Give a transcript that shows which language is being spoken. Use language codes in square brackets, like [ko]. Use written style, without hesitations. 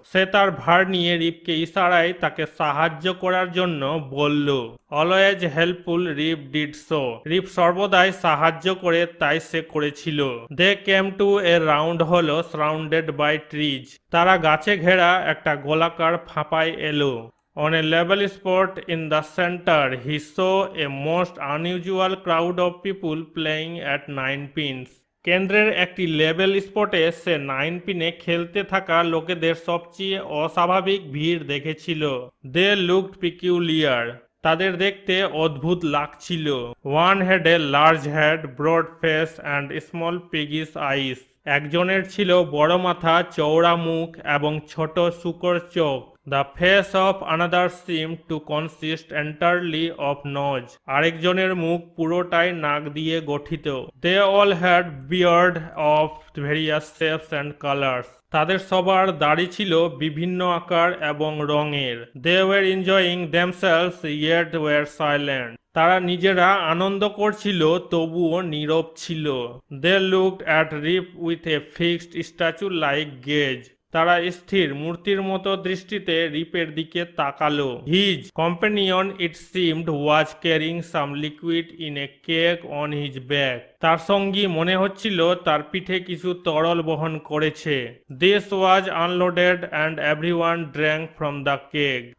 [bn] সে তার ভার নিয়ে রিপকে ইশারায় তাকে সাহায্য করার জন্য বলল। [en] Always helpful Rip did so. [bn] রিপ সর্বদাই সাহায্য করে, তাই সে করেছিল। [en] They came to a round hall surrounded by trees. [bn] তারা গাছে ঘেরা একটা গোলাকার ফাঁপায় এলো। [en] On a level spot in the center, he saw a most unusual crowd of people playing at 9 pins. [bn] কেন্দ্রের একটি লেভেল স্পটে সে 9 পিনে খেলতে থাকা লোকেদের সবচেয়ে অস্বাভাবিক ভিড় দেখেছিল। [en] They looked peculiar. [bn] তাদের দেখতে অদ্ভুত লাগছিল। [en] One had a large head, broad face and small piggish eyes. [bn] একজনের ছিল বড় মাথা, চওড়া মুখ এবং ছোট শুকর চোখ। [en] The face of another seemed to consist entirely of nose. [bn] আরেকজনের মুখ পুরোটাই নাক দিয়ে গঠিত। [en] They all had beard of various shapes and colors. [bn] তাদের সবার দাড়ি ছিল বিভিন্ন আকার এবং রঙের। [en] They were enjoying themselves yet were silent. [bn] তারা নিজেরা আনন্দ করছিল তবুও নীরব ছিল। [en] They looked at Rip with a fixed statue-like gaze. [bn] তারা স্থির মূর্তির মতো দৃষ্টিতে রিপের দিকে তাকালো। [en] His companion it seemed was carrying some liquid in a keg on his back. [bn] তার সঙ্গী মনে হচ্ছিল তার পিঠে কিছু তরল বহন করেছে। [en] This was unloaded and everyone drank from the keg.